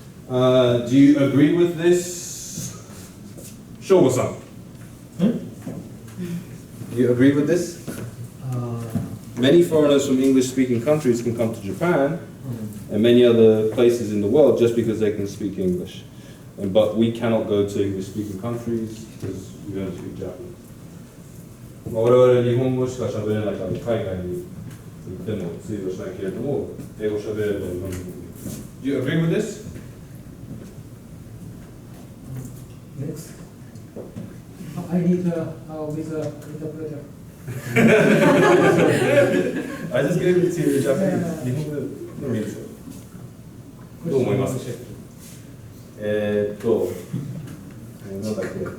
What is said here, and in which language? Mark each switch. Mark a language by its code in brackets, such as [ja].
[en] Do you agree with this? Shogo-san. Do you agree with this? Many foreigners from English-speaking countries can come to Japan and many other places in the world just because they can speak English. But we cannot go to English-speaking countries because we don't speak Japanese. [ja] 我々日本語しか喋れないから海外に行っても通用しないけれども英語喋れれば日本に。 [en] Do you agree with this? Next. I need with interpreter. I just gave it to you in Japanese. [ja] 日本語でもいいですよ。どう思います？なんだっけ。